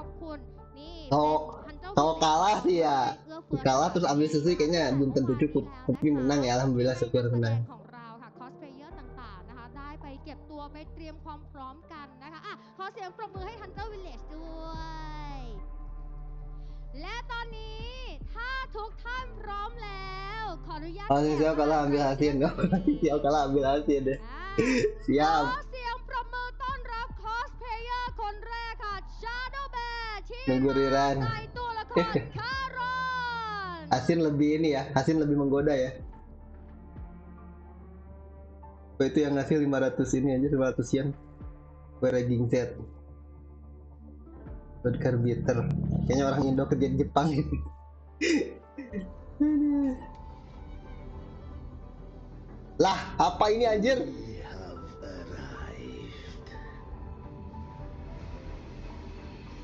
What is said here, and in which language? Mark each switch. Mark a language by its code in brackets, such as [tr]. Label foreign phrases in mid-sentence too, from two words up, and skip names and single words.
[id] Kalau kalah sih ya kalah terus ambil susu kayaknya belum tentu cukup. Tapi menang ya alhamdulillah syukur menang. [th] ของเราค่ะคอสเพลเยอร์ต่างๆนะคะได้ไปเก็บตัวไปเตรียมความพร้อมกันนะคะขอเสียงปรบมือให้ Hunter Village ด้วยและตอนนี้ถ้าทุกท่านพร้อมแล้วขออนุญาต [id] Sing Xiao kalah ambil hasil enggak? Sing Xiao kalah ambil hasil deh. Siap. [th] ขอเสียงปรบมือต้อนรับคอสเพลเยอร์คนแรกค่ะ Shadow Bear ที่ Mengguriran. ในตัวละครคารอน [id] Asin lebih ini ya, Asin lebih menggoda ya. Itu yang ngasih 500 ini aja 500 yen. Ranking Z. Buat Carbiter. Kayaknya orang Indo kerja di Jepang ini. Lah, apa ini anjir?